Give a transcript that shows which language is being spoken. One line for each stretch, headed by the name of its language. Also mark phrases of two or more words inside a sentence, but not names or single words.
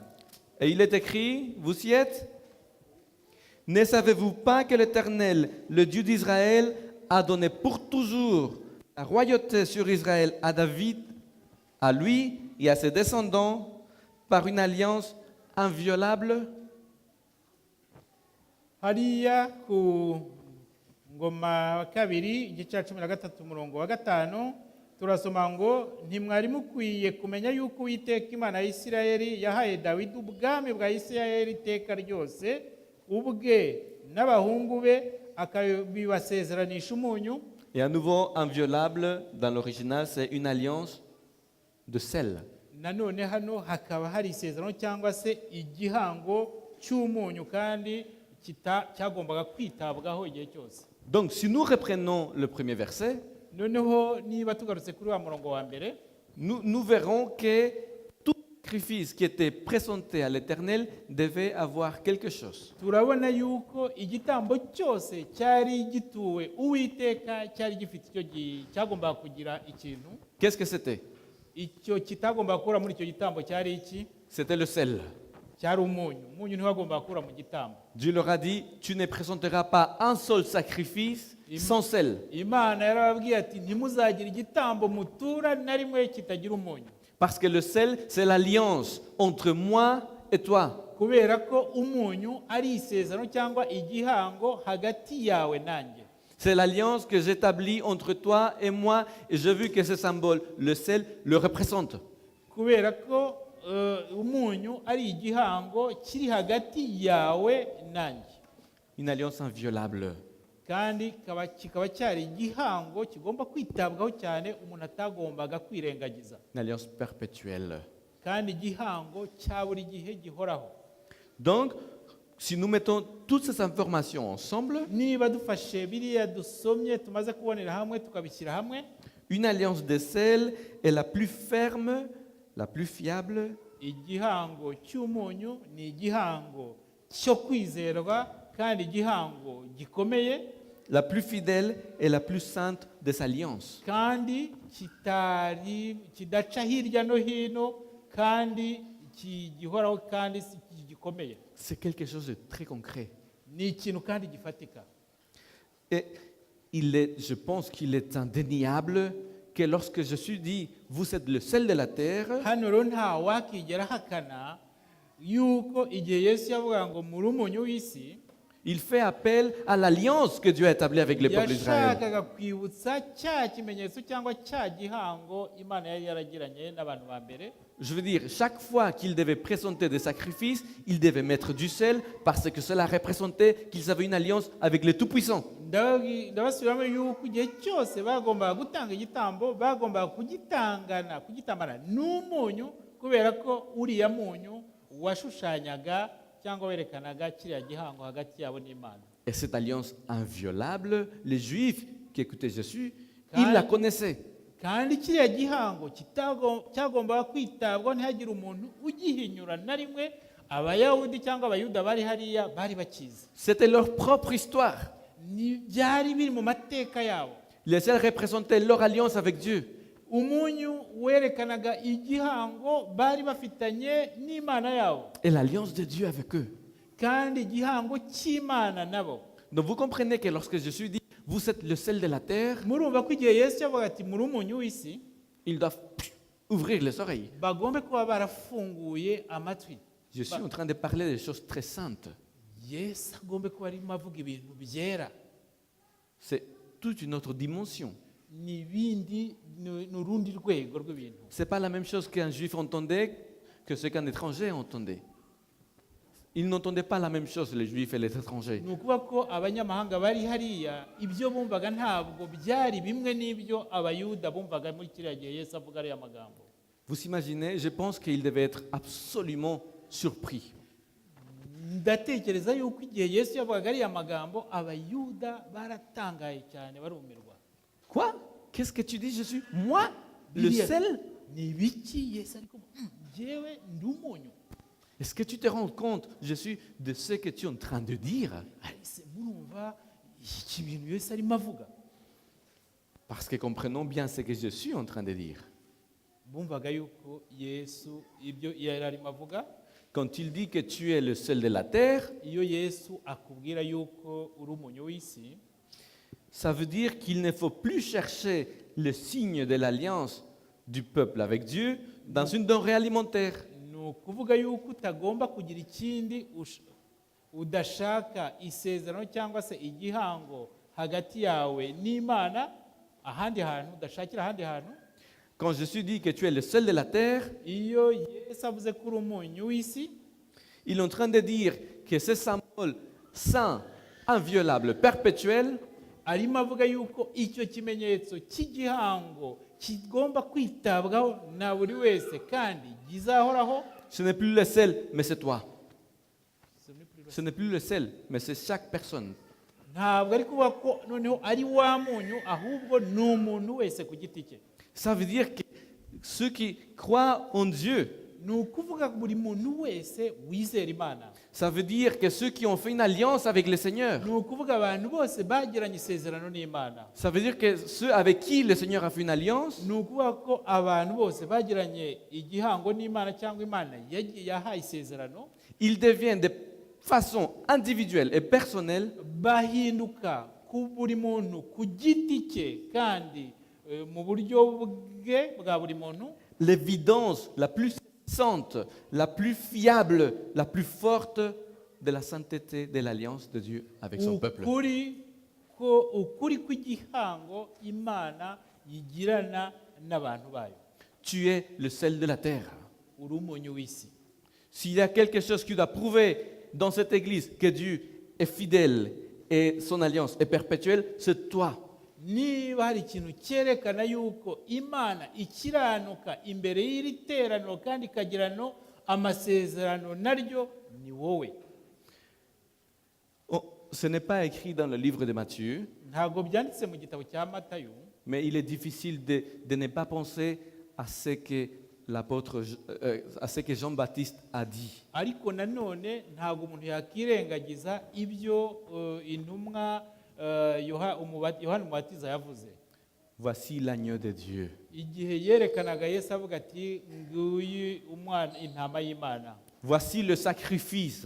French: Et il est écrit, vous y êtes? Ne savez-vous pas que l'Éternel, le Dieu d'Israël, a donné pour toujours la royauté sur Israël à David, à lui et à ses descendants, par une alliance inviolable?
Kinyarwanda: Hariya ku ngoma kabiri igice cya 13 umurongo wa 5 turasoma ngo ntimwari mukwiye kumenya yuko Uwiteka Imana ya Isirayeli yahaye Dawidi ubwami bwa Isirayeli iteka ryose, ubwe n'abahungu be akabibasezeranisha umunyu.
French: Et à nouveau, inviolable, dans l'original, c'est une alliance de sel.
Kinyarwanda: Nanone hano hakaba hari isezerano cyangwa se igihango cy'umunyu kandi cyagombaga kwitabwaho igihe cyose.
French: Donc, si nous reprenons le premier verset,
Kinyarwanda: noneho niba tugarutse kuri wa murongo wa mbere,
French: nous verrons que tout sacrifice qui était présenté à l'Éternel devait avoir quelque chose.
Kinyarwanda: Turabona yuko igitambo cyose cyari gituwe Uwiteka cyari gifite icyo cyagombaga kugira ikintu.
French: Qu'est-ce que c'était?
Kinyarwanda: Icyo kitagombaga gukora muri icyo gitambo cyari iki?
French: C'était le sel.
Kinyarwanda: cyari umunyu ntiwagomba gukura mu gitambo.
French: Dieu leur a dit, tu ne présenteras pas un seul sacrifice sans sel.
Kinyarwanda: Imana yarababwiye ati ntimuzagira igitambo mutura na rimwe kitagira umunyu,
French: Parce que le sel, c'est l'alliance entre moi et toi.
Kinyarwanda: kubera ko umunyu ari isezerano cyangwa igihango hagati yawe nanjye.
French: C'est l'alliance que j'établis entre toi et moi, et j'ai vu que ce symbole, le sel, le représente.
Kinyarwanda: Kubera ko umunyu ari igihango kiri hagati yawe nanjye,
French: Une alliance inviolable.
Kinyarwanda: kandi kikaba cyari igihango kigomba kwitabwaho cyane, umuntu atagombaga kwirengagiza,
French: Une alliance perpétuelle.
Kinyarwanda: kandi igihango cya buri gihe gihoraho.
French: Donc, si nous mettons toutes ces informations ensemble,
Kinyarwanda: Niba dufashe biriya dusomye tumaze kubonera hamwe tukabishyira hamwe,
French: une alliance de sel est la plus ferme, la plus fiable,
Kinyarwanda: igihango cy'umunyu ni igihango cyo kwizerwa kandi igihango gikomeye,
French: la plus fidèle et la plus sainte des alliances.
Kinyarwanda: kandi kidaca hirya no hino, kandi gihoraho, kandi gikomeye.
French: C'est quelque chose de très concret.
Kinyarwanda: Ni ikintu kandi gifatika.
French: Et je pense qu'il est indéniable que lorsque je suis dit, vous êtes le sel de la terre,
Kinyarwanda: Hano rero nta wakigera ahakana yuko igihe Yesu yavuga ngo muri umunyu w'isi,
French: il fait appel à l'alliance que Dieu a établie avec le peuple d'Israël.
Kinyarwanda: yashakaga kwibutsa cya kimenyetso cyangwa cya gihango Imana yari yaragiranye n'abantu ba mbere.
French: Je veux dire, chaque fois qu'il devait présenter des sacrifices, il devait mettre du sel parce que cela représentait qu'ils avaient une alliance avec le Tout-Puissant.
Kinyarwanda: Ndabasubiramo yuko igihe cyose bagombaga gutanga igitambo bagombaga kugitambana n'umunyu, kubera ko uriya munyu washushanyaga cyangwa werekanaga kiriya gihango hagati yabo n'Imana.
French: Et cette alliance inviolable, les Juifs qui écoutaient Jésus, ils la connaissaient.
Kinyarwanda: Kandi kiriya gihango cyagombaga kwitabwaho, ntihagire umuntu ugihinyura na rimwe. Abayahudi cyangwa abayuda bari hariya bari bakizi,
French: C'était leur propre histoire.
Kinyarwanda: byari biri mu mateka yabo.
French: Le sel représentait leur alliance avec Dieu.
Kinyarwanda: Umunyu werekanaga igihango bari bafitanye n'Imana yabo,
French: Et l'alliance de Dieu avec eux.
Kinyarwanda: kandi igihango cy'Imana nabo.
French: Donc vous comprenez que lorsque Jésus dit, vous êtes le sel de la terre,
Kinyarwanda: Murumva ko igihe Yesu yavuga ati muri umunyu w'isi,
French: ils doivent ouvrir les oreilles.
Kinyarwanda: bagombe kuba barafunguye amatwi.
French: Je suis en train de parler des choses très saintes.
Kinyarwanda: Yesu agombe kuba arimo avuga ibintu byera,
French: C'est toute une autre dimension.
Kinyarwanda: ni urundi rwego rw'ibintu.
French: Ce n'est pas la même chose qu'un juif entendait que ce qu'un étranger entendait. Ils n'entendaient pas la même chose, les juifs et les étrangers.
Kinyarwanda: Ni ukuvuga ko abanyamahanga bari hariya ibyo bumvaga ntabwo byari bimwe n'ibyo abayuda bumvaga muri kiriya gihe Yesu avuga ariya magambo.
French: Vous imaginez, je pense qu'ils devaient être absolument surpris.
Kinyarwanda: Ndatekereza yuko igihe Yesu yavugaga ariya magambo abayuda baratangaye cyane barumirwa.
French: Quoi? Qu'est-ce que tu dis, Jésus? Moi? Le
Kinyarwanda: Biriya
French: sel?
Kinyarwanda: ni ibiki Yesu ariko njyewe ndi umunyu.
French: Est-ce que tu te rends compte, Jésus, de ce que tu es en train de dire?
Kinyarwanda: Ese murumva iki bintu Yesu arimo avuga?
French: Parce que comprenons bien ce que je suis en train de dire.
Kinyarwanda: Bumvaga yuko Yesu ibyo yari arimo avuga.
French: Quand il dit que tu es le sel de la terre,
Kinyarwanda: Iyo Yesu akubwira yuko uri umunyu w'isi,
French: ça veut dire qu'il ne faut plus chercher le signe de l'alliance du peuple avec Dieu dans une denrée alimentaire.
Kinyarwanda: ni ukuvuga yuko utagomba kugira ikindi udashaka isezerano cyangwa se igihango hagati yawe n'Imana ahandi hantu, udashakira ahandi hantu.
French: Quand Jésus dit que tu es le sel de la terre,
Kinyarwanda: Iyo Yesu avuze ko uri umunyu w'isi,
French: il est en train de dire que ce symbole saint, inviolable, perpétuel,
Kinyarwanda: arimo avuga yuko icyo kimenyetso cy'igihango kigomba kwitabwaho na buri wese kandi gizahoraho.
French: ce n'est plus le sel, mais c'est toi. Ce n'est plus le sel, mais c'est chaque personne.
Kinyarwanda: Ntabwo ari kuvuga ko noneho ari wa munyu, ahubwo ni umuntu wese ku giti cye.
French: Ça veut dire que ceux qui croient en Dieu,
Kinyarwanda: Ni ukuvuga buri muntu wese wizera Imana.
French: ça veut dire que ceux qui ont fait une alliance avec le Seigneur,
Kinyarwanda: Ni ukuvuga abantu bose bagiranye isezerano n'Imana.
French: ça veut dire que ceux avec qui le Seigneur a fait une alliance,
Kinyarwanda: Ni ukuvuga ko abantu bose bagiranye igihango n'Imana cyangwa Imana yahaye isezerano,
French: Ils deviennent de façon individuelle et personnelle
Kinyarwanda: bahinduka ku buri muntu ku giti cye kandi mu buryo bwe bwa buri muntu
French: l'évidence la plus puissante, la plus fiable, la plus forte de la sainteté de l'alliance de Dieu avec son peuple.
Kinyarwanda: ukuri kw'igihango imana yigirana n'abantu bayo.
French: Tu es le sel de la terre.
Kinyarwanda: uri umunyu w'isi.
French: S'il y a quelque chose qui doit prouver dans cette église que Dieu est fidèle et son alliance est perpétuelle, c'est toi.
Kinyarwanda: niba hari ikintu cyerekana yuko imana ikiranuka imbere y'iri teraniro kandi ikagirana amasezerano naryo ni wowe.
French: Oh, ce n'est pas écrit dans le livre de Matthieu,
Kinyarwanda: ntabwo byanditse mu gitabo cya matayo,
French: mais il est difficile de ne pas penser à ce que à ce que Jean-Baptiste a dit.
Kinyarwanda: ariko nanone ntabwo umuntu yakirengagiza ibyo intumwa yohana umubatiza yavuze.
French: Voici l'agneau de Dieu.
Kinyarwanda: igihe yerekanaga Yesu avuga ati nguyu umwana intama y'Imana,
French: Voici le sacrifice.